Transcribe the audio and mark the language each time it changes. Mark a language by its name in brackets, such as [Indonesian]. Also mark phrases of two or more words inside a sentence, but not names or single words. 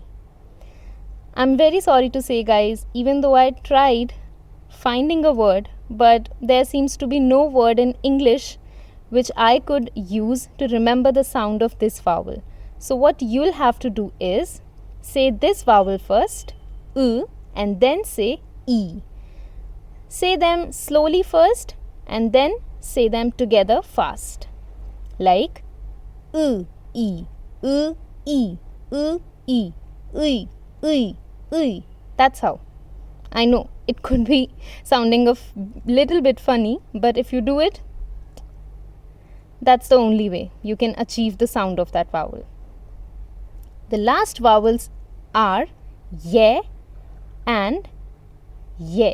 [English] I'm very sorry to say, guys, even though I tried finding a word, but there seems to be no word in English which I could use to remember the sound of this vowel. So what you'll have to do is say this vowel first, U, and then say E. Say them slowly first and then say them together fast. Like U, E, U, E, U, E, Ui, Ui, Ui. That's how. I know it could be sounding a little bit funny, but if you do it, that's the only way you can achieve the sound of that vowel. The last vowels are ye and ye.